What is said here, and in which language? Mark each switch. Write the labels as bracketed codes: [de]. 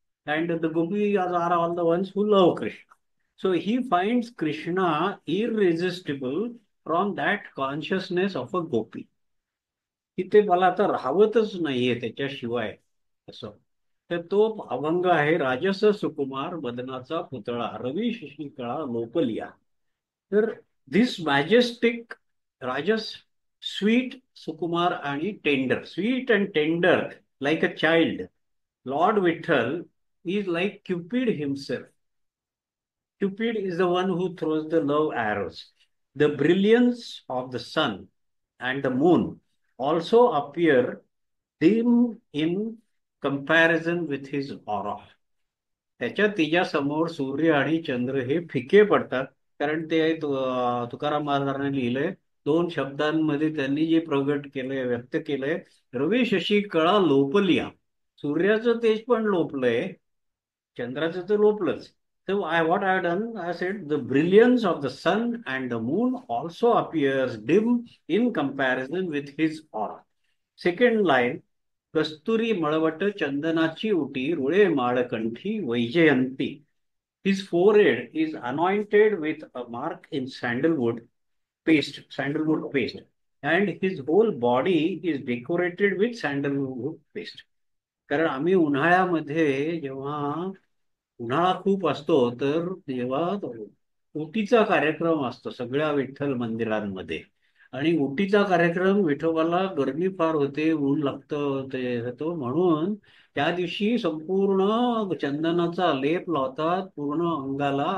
[en] And the gopis are all the ones who love Krishna. So he finds Krishna irresistible from that consciousness of a gopi. [mr] की ते मला आता राहवतच नाहीये त्याच्याशिवाय असं. तर तो अभंग आहे राजस सुकुमार मदनाचा पुतळा रवी शशिकळा लोकलिया. [en] तर this majestic राजस, sweet, [mr] सुकुमार आणि [en] Tender, sweet and tender like a child, Lord Vittal is like Cupid himself. Cupid is the one who throws the love arrows. The brilliance of the sun and the moon also appear dim in comparison with his aura. [mr] त्याच्या तिच्यासमोर सूर्य आणि चंद्र हे फिके पडतात. कारण ते तुकाराम महाराजांनी लिहिलंय 2 शब्दांमध्ये त्यांनी जे प्रगट केलंय, व्यक्त केलंय, रवी शशी कळा लोपलिया. सूर्याचं तेज पण लोपलंय, चंद्राचं तर लोपलंच. [en] So what I have done, I said the brilliance of the sun and the moon also appears dim in comparison with his aura. Second line, [mr] कस्तुरी मळवट चंदनाची उटी रुळे माळकंठी Vaijayanti. [en] His forehead is anointed with a mark in sandalwood paste, and his whole body is decorated with sandalwood paste. [mr] कारण आम्ही उन्हाळ्यामध्ये जेव्हा उन्हाळा खूप असतो तर तेव्हा ओटीचा कार्यक्रम असतो सगळ्या विठ्ठल मंदिरांमध्ये. आणि ओटीचा कार्यक्रम विठोबाला गरमी फार होते, ऊन लागतं ते होतं म्हणून त्या दिवशी संपूर्ण चंदनाचा लेप लावतात पूर्ण अंगाला.